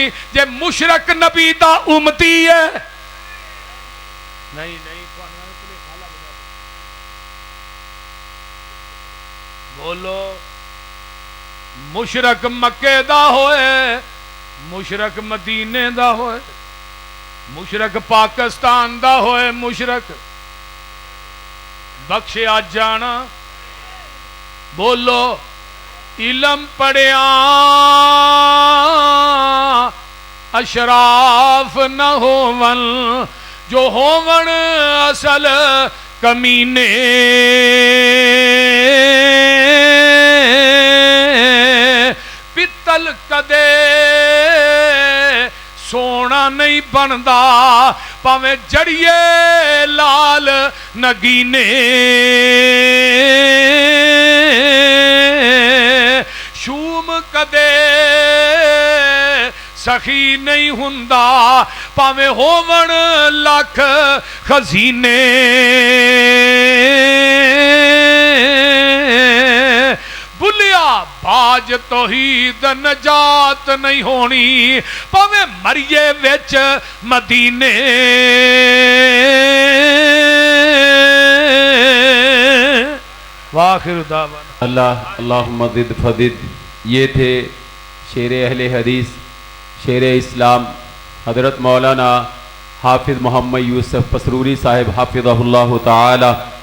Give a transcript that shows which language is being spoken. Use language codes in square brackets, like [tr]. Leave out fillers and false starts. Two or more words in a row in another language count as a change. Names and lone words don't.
[pa] جے مشرک نبی دا امتی ہے نہیں بولو مشرک مکے دا ہوئے مشرک مدینے دا ہوئے مشرک پاکستان دا ہوئے مشرک بخشیا جانا بولو علم پڑھیا اشراف نہ ہون جو ہون اصل کمینے پتل کدے سونا نہیں بندا پاویں جڑیے لال نگینے شوم کدے سخی نہیں ہوندا پاویں ہون لکھ خزینے بلیا باج توحید نجات نہیں ہونی پاویں مریے وچ مدینے [ar] واخر دعوانا اللہم زد فزد. [ur] یہ تھے شیر اہل حدیث شیر اسلام حضرت مولانا حافظ محمد یوسف پسروری صاحب حافظہ اللہ تعالی.